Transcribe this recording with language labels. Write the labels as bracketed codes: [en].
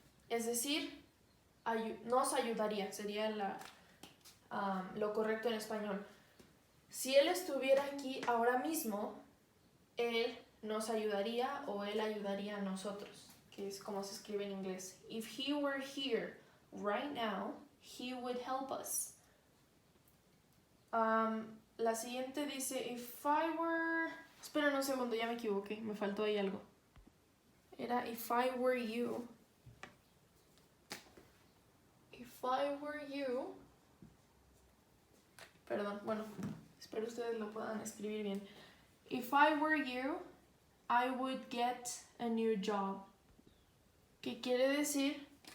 [es] Es decir, nos ayudaría, sería lo correcto en español. Si él estuviera aquí ahora mismo, él nos ayudaría o él ayudaría a nosotros, que es como se escribe en inglés. [en] If he were here right now, he would help us. [es] La siguiente dice, [en] if I were... [es] Esperen un segundo, ya me equivoqué, me faltó ahí algo. Era [en] if I were you. If I were you... [es] Perdón, bueno, espero ustedes lo puedan escribir bien. [en] If I were you, I would get a new job. [es] ¿Qué quiere decir?